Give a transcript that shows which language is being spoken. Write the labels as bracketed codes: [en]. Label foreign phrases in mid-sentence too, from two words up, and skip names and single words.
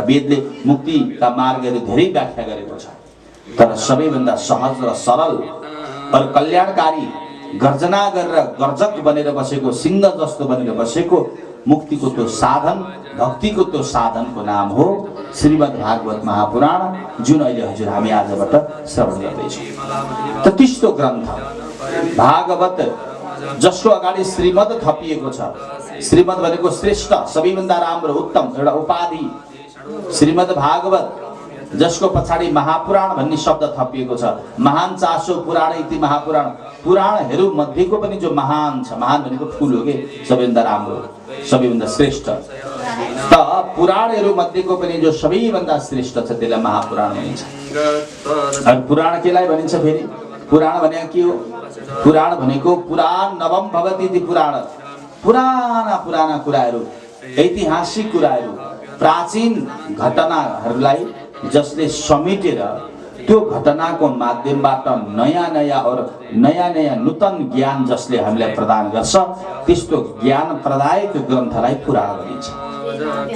[ne] वेदले मुक्तिका मार्गहरू धेरै व्याख्या गरेको छ, तर सबैभन्दा सहज र सरल र कल्याणकारी गर्जना गरेर गर्जक बनेर बसेको, सिंह जस्तो बनेर बसेको मुक्तिको त्यो साधन, भक्तिको त्यो साधनको नाम हो श्रीमद् भागवत महापुराण, जुन अहिले हजुर हामी आजबाट श्रवण गर्दैछौँ। त त्यस्तो ग्रन्थ भागवत जसको अगाडि श्रीमद् थपिएको छ। श्रीमद् भनेको श्रेष्ठ, सबैभन्दा राम्रो, उत्तम एउटा उपाधि। श्रीमद् भागवत जसको पछाडि महापुराण भन्ने शब्द थपिएको छ। [sa] महान चासो पुराण इति महापुराण। [ne] पुराणहरू मध्येको पनि जो महान छ, महान भनेको ठुलो हो कि, सबैभन्दा राम्रो, सबैभन्दा श्रेष्ठ। त पुराणहरू मध्येको पनि जो सबैभन्दा श्रेष्ठ छ त्यसलाई महापुराण भनिन्छ। अनि पुराण केलाई भनिन्छ फेरि? पुराण भनेको के हो? पुराण भनेको [sa] पुराण नवम भवति इति पुराण। [ne] पुराना कुराहरू, ऐतिहासिक कुराहरू, प्राचीन घटनाहरूलाई जसले समेटेर त्यो घटनाको माध्यमबाट नयाँ नूतन ज्ञान जसले हामीलाई प्रदान गर्छ, त्यस्तो ज्ञान प्रदायक ग्रन्थलाई पुराण भनिन्छ।